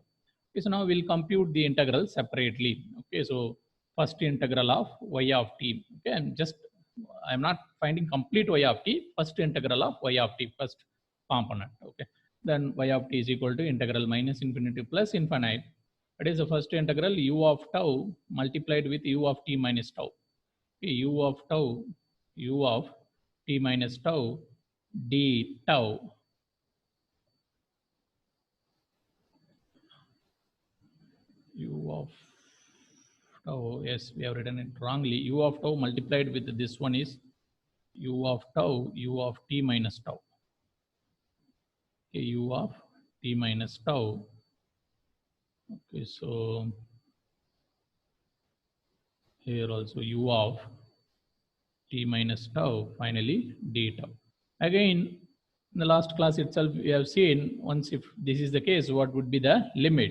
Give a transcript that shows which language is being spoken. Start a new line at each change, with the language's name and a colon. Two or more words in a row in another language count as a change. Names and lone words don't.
English: Okay, so now we'll compute the integral separately. Okay, so first integral of y of t. Okay, I'm just I'm not finding complete y of t, first integral of y of t, first component. Okay, then y of t is equal to integral minus infinity plus infinite. That is the first integral u of tau multiplied with u of t minus tau. Okay, u of tau, u of t minus tau d tau. U of tau, yes, we have written it wrongly. U of tau multiplied with this one is u of tau, u of t minus tau. Okay, u of t minus tau. Okay, so here also u of t minus tau, finally d tau. Again, in the last class itself, we have seen once if this is the case, what would be the limit?